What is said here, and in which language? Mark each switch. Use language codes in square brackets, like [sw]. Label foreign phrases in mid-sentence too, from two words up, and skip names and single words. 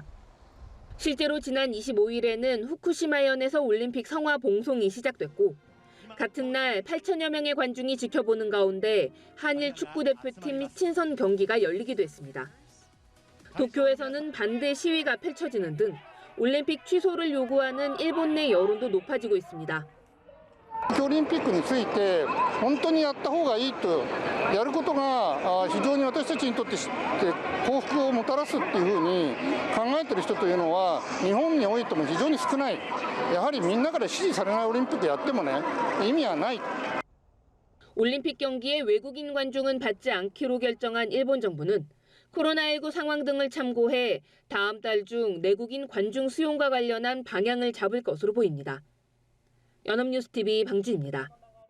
[ko] 실제로 지난 25일에는 후쿠시마현에서 올림픽 성화 봉송이 시작됐고 같은 날 8천여 명의 관중이 지켜보는 가운데 한일 축구대표팀 친선 경기가 열리기도 했습니다. 도쿄에서는 반대 시위가 펼쳐지는 등 올림픽 취소를 요구하는 일본 내 여론도 높아지고 있습니다. [ja] オリンピックについて本当にやった方がいいとやることが非常に私たちにとって幸福をもたらすっていうふうに考えている人というのは日本においても非常に少ない。やはりみんなから支持されないオリンピックやってもね意味はない。 [ko] 올림픽 경기에 외국인 관중은 받지 않기로 결정한 일본 정부는 코로나19 상황 등을 참고해 다음 달 중 내국인 관중 수용과 관련한 방향을 잡을 것으로 보입니다. 연합뉴스TV 방진입니다.